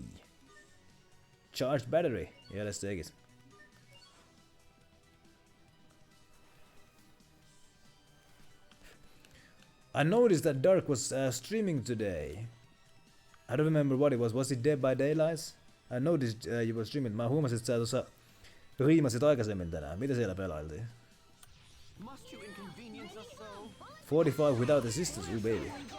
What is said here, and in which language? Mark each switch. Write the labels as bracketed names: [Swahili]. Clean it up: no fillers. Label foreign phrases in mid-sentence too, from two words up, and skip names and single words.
[English] Charged battery. Yeah, let's take it. I noticed that Dark was streaming today. I don't remember what it was. Was it Dead by Daylight? I noticed you were streaming. [Finnish] Mä huomasin, että sä tuossa riimasit aikaisemmin tänään. Mitä siellä pelailtiin? [English] 45 without assistance, you baby.